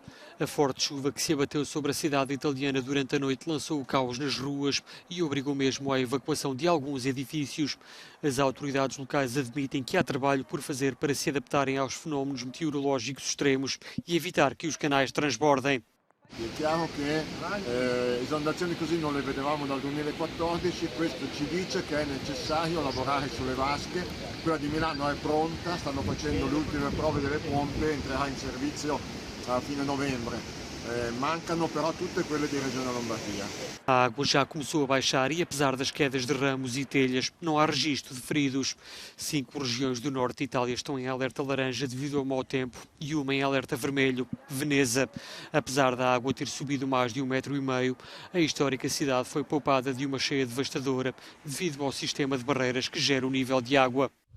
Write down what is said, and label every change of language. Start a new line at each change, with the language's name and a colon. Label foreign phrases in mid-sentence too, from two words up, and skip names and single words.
Portuguese: A forte chuva que se abateu sobre a cidade italiana durante a noite lançou o caos nas ruas e obrigou mesmo à evacuação de alguns edifícios. As autoridades locais admitem que há trabalho por fazer para se adaptarem aos fenómenos meteorológicos extremos e evitar que os canais transbordem.
Italian: È chiaro che esondazioni così non le vedevamo dal 2014, questo ci dice che è necessario lavorare sulle vasche. Quella di Milano è pronta, stanno facendo le ultime prove delle pompe, entrerà in servizio a fine novembre. Mancano però tutte quelle di Regione Lombardia.
Portuguese: A água já começou a baixar e, apesar das quedas de ramos e telhas, não há registro de feridos. 5 regiões do norte de Itália estão em alerta laranja devido ao mau tempo e uma em alerta vermelho, Veneza. Apesar da água ter subido mais de 1,5 metro, a histórica cidade foi poupada de uma cheia devastadora devido ao sistema de barreiras que gera o nível de água.